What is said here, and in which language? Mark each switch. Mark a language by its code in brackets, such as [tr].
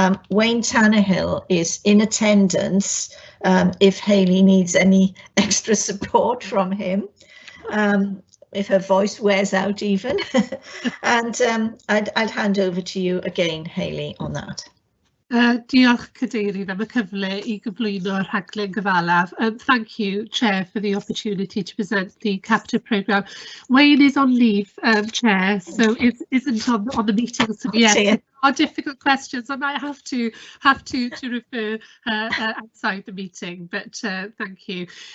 [en] Wayne Tannehill is in attendance if Hayley needs any extra support from him, if her voice wears out even. And I'd hand over to you again, Hayley, on that. [cy] Diolch Cadeirydd am y cyfle I gyflwyno'r rhaglen gyfalaf. [en] Thank you, Chair, for the opportunity to present the Capita programme. Wayne is on leave, Chair, so it isn't on the meeting, so yes, are difficult questions. I might have to refer outside the meeting, but thank you.